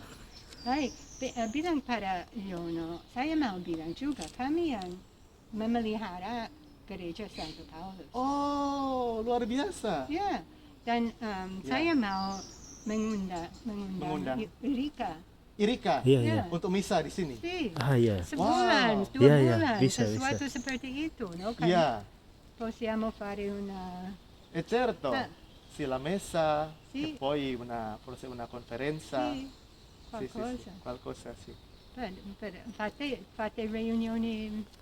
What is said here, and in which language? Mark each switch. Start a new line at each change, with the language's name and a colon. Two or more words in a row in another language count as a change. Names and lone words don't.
Indonesian: Baik, bilang pada Yono, saya mau bilang juga kami yang memelihara gereja Santo Paulus. Oh, luar biasa. Ya, dan saya mau Mengundang. Irika. Irika Iya, Ya. iya. untuk misa di sini. Si, Ah, iya. sebulan, Wow. 2 Ya, ya, bulan, bisa, sesuatu bisa. seperti itu, no? Kan Iya.
Italian: possiamo fare una... E certo. Ah. Sì, la messa Sì. e poi forse una conferenza. Sì, Sì, sì, sì, qualcosa. qualcosa, sì. Fate riunioni